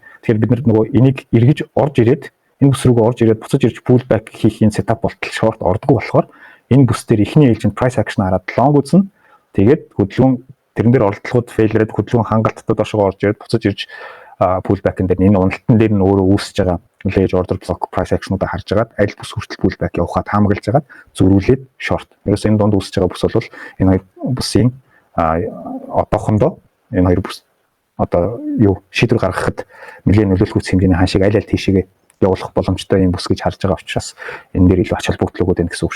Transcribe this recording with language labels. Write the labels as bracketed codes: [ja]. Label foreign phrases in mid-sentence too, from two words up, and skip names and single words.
[mn] Тэгэхээр бид нар нөгөө энийг эргэж орж ирээд энэ бүс рүүгээ орж ирээд буцаж ирж pullback хийх энэ сетап болтол шорт ордгоо болохоор энэ бүс дээр ихний ээлжинд [en] price action [mn] хараад long үзнэ. Тэгээд хөдөлгөөн тэрэн дээр оролдлогод failrээд хөдөлгөөн хангалттай доошоо орж ирээд буцаж ирж pullback-ын дээр энэ уналтан дээр нь өөрөө үүсэж байгаа [en] leverage order block price action- [mn] уудаа харж агаад аль бүс хүртэл pullback явахад таамаглаж агаад зөрүүлээд short. Ерөөс энэ донд үүсэж байгаа бүс бол энэ хоёр бүсийн одоохондоо энэ хоёр бүс одоо юу шийдвэр гаргахад нэлээд нөлөөлөх үс хэмжээний хаашиг аль тийшээгээ явуулах боломжтой юм бүс гэж харж байгаа учраас энэ дээр илүү ач холбогдлогууд байна гэсэн үг шүү.